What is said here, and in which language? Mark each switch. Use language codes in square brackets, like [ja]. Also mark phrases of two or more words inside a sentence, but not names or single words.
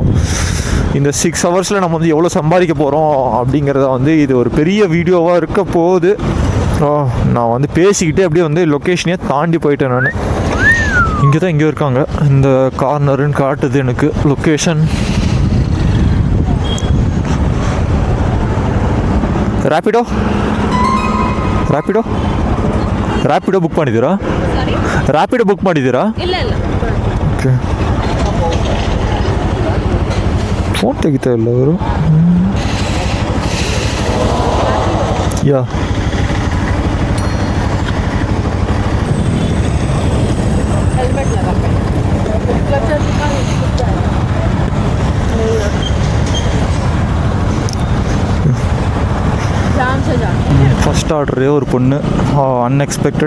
[ta] இந்த 6 ஹவர்ஸில் நம்ம வந்து எவ்வளோ சம்பாதிக்க போகிறோம் அப்படிங்கிறத வந்து இது ஒரு பெரிய வீடியோவாக இருக்க போகுது. நான் வந்து பேசிக்கிட்டே அப்படியே வந்து லொக்கேஷனே தாண்டி போயிட்டேன் நான். இங்கே தான் எங்கேயோ இருக்காங்க, இந்த கார்னருன்னு காட்டுது எனக்கு லொக்கேஷன். [kn] ರ್ಯಾಪಿಡೋ ಬುಕ್ ಮಾಡಿದ್ದೀರಾ? ರ್ಯಾಪಿಡೋ ಬುಕ್ ಮಾಡಿದ್ದೀರಾ? ಓಕೆ. ಫೋನ್ ತೆಗಿತಾ ಇಲ್ಲ ಅವರು. [ta] ಯಾ ஃபஸ்ட் ஆர்டரே ஒரு பொண்ணு, அன்எக்ஸ்பெக்டட்.